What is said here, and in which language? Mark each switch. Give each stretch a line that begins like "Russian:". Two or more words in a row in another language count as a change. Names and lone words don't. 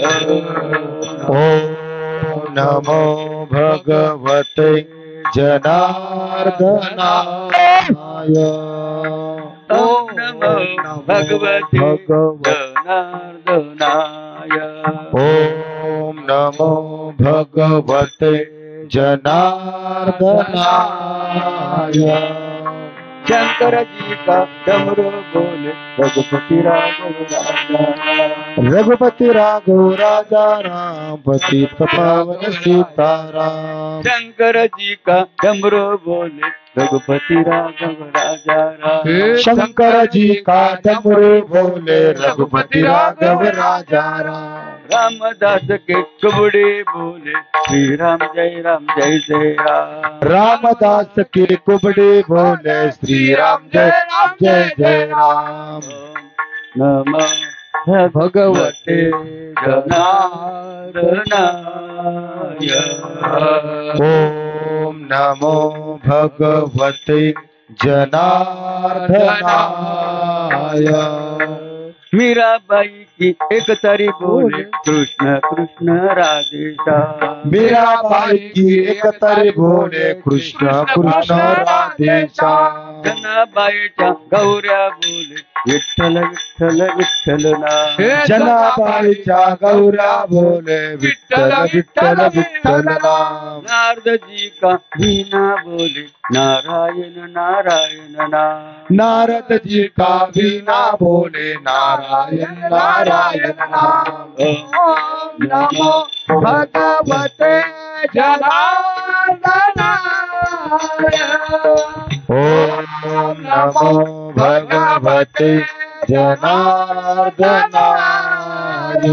Sanskrit: ॐ नमो भगवते जनार्दनाय ॐ नमो भगवते जनार्दनाय ॐ नमो भगवते जनार्दनाय
Hindi: शंकर जी का डमरू बोले रघुपति राघव राजा रघुपति राघव राजा राम पतित पावन सीताराम शंकर जी का डमरू बोले रघुपति राघव राजा राम शंकर जी का डमरू बोले रघुपति राघव राजा राम रामदास के कुबड़े बोले श्री राम जय जय राम रामदास के कुबड़े बोले श्री राम जय राम
Sanskrit: नमः भगवते जनार्दनाय ॐ नमो भगवते जनार्दनाय
Hindi: मीराबाई की एक तारी बोले कृष्ण कृष्ण राधेश्याम मीराबाई की एक तारी बोले कृष्ण कृष्ण राधेश्याम
Marathi: जनाबाईच्या गौऱ्या बोले विठ्ठल विठ्ठल विठ्ठल नाम जनाबाईच्या गौऱ्या बोले विठ्ठल विठ्ठल विठ्ठल नाम
Hindi: नारद जी का वीणा बोले नारायण नारायण नाम नारद जी का वीणा बोले नारायण नारायण नाम
Sanskrit: ओम नमो भगवते जनार्दनाय ॐ नमो भगवते जनार्दनाय